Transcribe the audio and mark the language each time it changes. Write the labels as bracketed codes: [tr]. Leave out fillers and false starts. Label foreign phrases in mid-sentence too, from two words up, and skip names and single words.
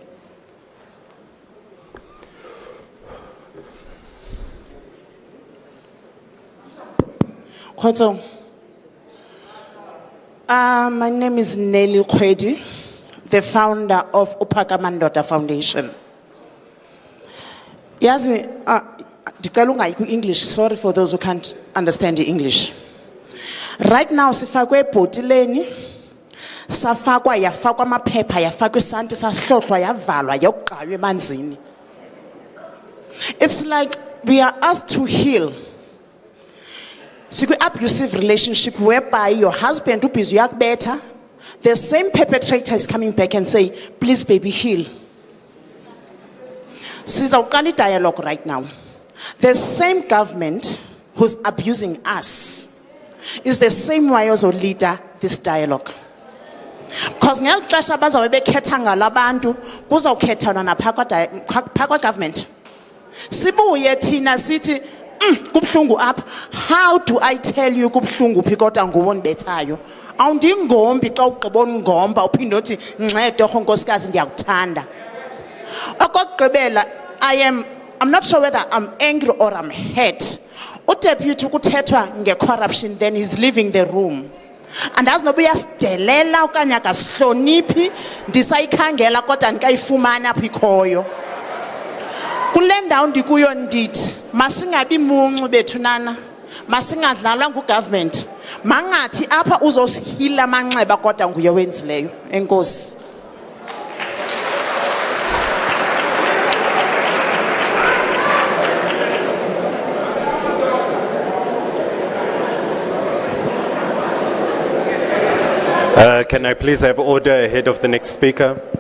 [en] My name is Nelly Kwedi, the founder of Uphakamandota Foundation. Yazi, English, sorry for those who can't understand the English. Right now, [xh] sifakwe potileni, safakwa yafakwa amaphepha yafakwa isanti sahlohlwa yavalwa yogqaywa emanzini. [en] It's like we are asked to heal. So abusive relationship whereby your husband who is better, the same perpetrator is coming back and say, please baby, heal. Sizawuqala dialogue right now. The same government who's abusing us is the same way also leader this dialogue. [xh] Because ngeli xesha bazabe bekhetha ngalabantu kuzawukhethana naphakwa government. Sibuye thina sithi kubhlungu apha. [en] How do I tell you [xh] kubhlungu phi kodwa nguwe ondibethayo? Awundingombi xa ugqibona ungomba uphinde uthi ncede nkosikazi ndiyakuthanda. Okokugqibela, [en] I'm not sure whether I'm angry or I'm hurt. [xh] Udeputy kuthethwa nge-corruption, [en] then he's leaving the room. And as [xh] nobe uyasidelela okanye akasihloniphi ndisayikhangela kodwa ndikayifumana apha ikhoyo. Kule ndawo ndikuyo ndithi masingabi muncu bethu nana, masingadlalwa ngugovernment, mangathi apha uzosihila amanxeba kodwa nguye wenzileyo. Enkosi. [en] Can I please have order ahead of the next speaker?